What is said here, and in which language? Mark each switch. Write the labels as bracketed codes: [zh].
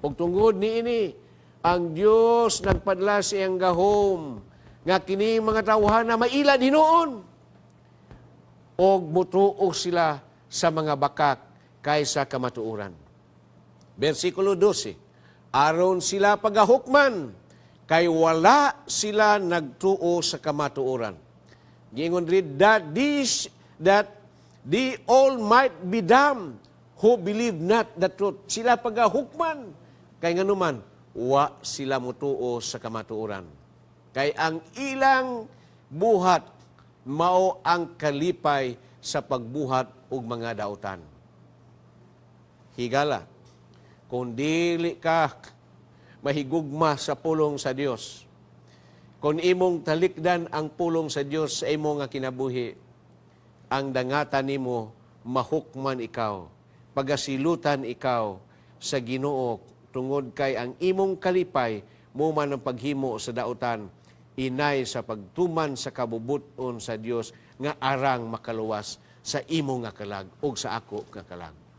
[ceb] Og tungod niini ang Dios nagpadala sa iyang gahom nga kini mga tawhana maila dinuon og mutuo sila sa mga bakak kaysa kamatuoran. Versikulo 12. Aron sila pagahukman kay wala sila nagtuo sa kamatuoran. Giingon rin, [en] that they all might be damned who believe not the truth. [ceb] Sila pagahukman, kay nganuman, wa sila mutuo sa kamatuoran. Kay ang ilang buhat mao ang kalipay sa pagbuhat og mga dautan. Higala, kung dili ka mahigugma sa pulong sa Dios, kung imong talikdan ang pulong sa Dios sa imo nga kinabuhi, ang dangatan nimo mahukman ikaw, pagasilutan ikaw sa Ginoo tungod kay ang imong kalipay mo man ang paghimo sa dautan, inay sa pagtuman sa kabubuton sa Dios nga arang makaluwas sa imo nga kalag ug sa ako nga kalag.